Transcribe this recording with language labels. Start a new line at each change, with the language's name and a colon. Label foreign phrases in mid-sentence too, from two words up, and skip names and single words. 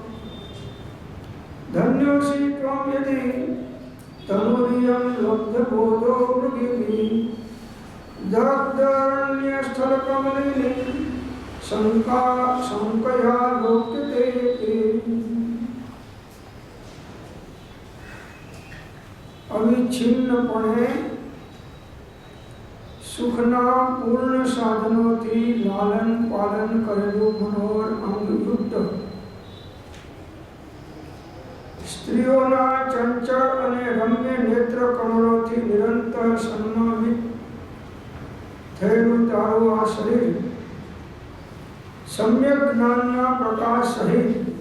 Sanskrit: धन्योऽसि त्वं यदि तनुरियं लब्धबोधो मृगिभिः दग्धरण्यस्थलकमलिनी शङ्कया लोक्यते।
Gujarati: अविच्छिन्नपणे સુખના પૂર્ણ સાધનોથી લાલન પાલન કરેલું મનોહર અંગયુક્ત સ્ત્રીઓના ચંચળ અને રમ્ય નેત્ર કમળોથી નિરંતર સન્માનિત થયેલું તારું આ શરીર સમ્યક જ્ઞાનના પ્રકાશ સહિત